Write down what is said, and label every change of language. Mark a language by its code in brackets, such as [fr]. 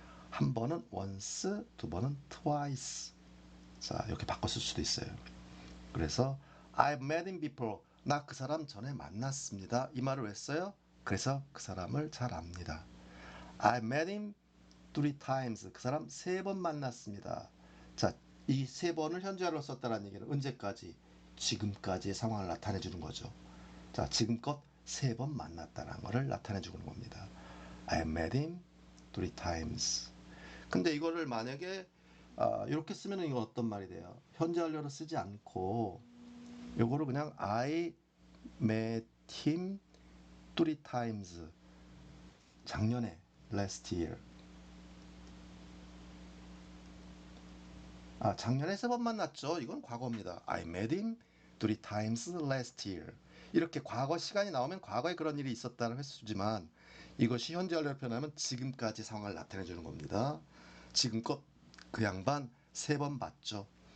[ko] 한 번은 once, 두 번은 twice. 자, 이렇게 바꿔 쓸 수도 있어요. 그래서 [en] I've met him before. [ko] 나 그 사람 전에 만났습니다. 이 말을 왜 써요? 그래서 그 사람을 잘 압니다. [en] I've met him three times. [ko] 그 사람 세 번 만났습니다. 자, 이 세 번을 현재화로 썼다는 얘기는 언제까지? 지금까지의 상황을 나타내 주는 거죠. 자, 지금껏 세 번 만났다는 것을 나타내 주는 겁니다. [en] I've met him three times. [ko] 근데 이거를 만약에 이렇게 쓰면 이거 어떤 말이 돼요? 현재 완료로 쓰지 않고 요거를 그냥 [en] I met him three times. [ko] 작년에 last year. 작년에 세 번 만났죠. 이건 과거입니다. [en] I met him three times last year. [ko] 이렇게 과거 시간이 나오면 과거에 그런 일이 있었다는 횟수지만 이것이 현재 완료로 표현하면 지금까지 상황을 나타내 주는 겁니다. 지금껏 그 양반 세 번 봤죠.